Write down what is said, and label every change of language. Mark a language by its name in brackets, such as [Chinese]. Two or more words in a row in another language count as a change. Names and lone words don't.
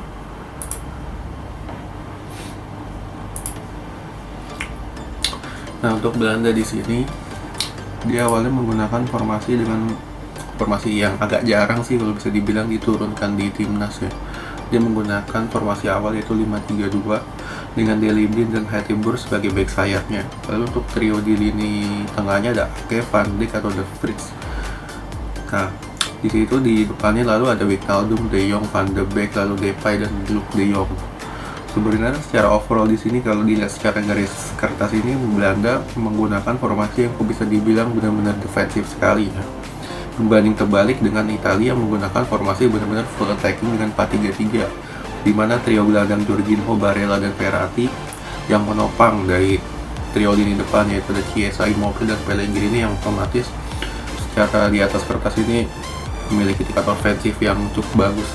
[Indonesian] Nah, untuk Belanda di sini dia awalnya menggunakan formasi yang agak jarang sih kalau bisa dibilang diturunkan di timnas ya. Dia menggunakan formasi awal yaitu 5-3-2 dengan Daley Blind dan Hateboer sebagai back sayapnya. Lalu untuk trio di lini tengahnya ada Ake, Van Dijk atau De Vrij. Nah, di situ di depannya lalu ada Wijnaldum, De Jong, Van de Beek, lalu Depay dan Luuk De Jong. Sebenarnya secara overall di sini kalau dilihat secara garis kertas ini Belanda menggunakan formasi yang bisa dibilang benar-benar defensif sekali ya. Berbanding terbalik dengan Italia yang menggunakan formasi benar-benar [English] full attacking [Indonesian] dengan 4-3-3, di mana trio gelandang Jorginho, Barella dan Verratti yang menopang dari trio lini depan yaitu ada Chiesa, Immobile dan Pellegrini yang otomatis secara di atas kertas ini memiliki tingkat ofensif yang cukup bagus.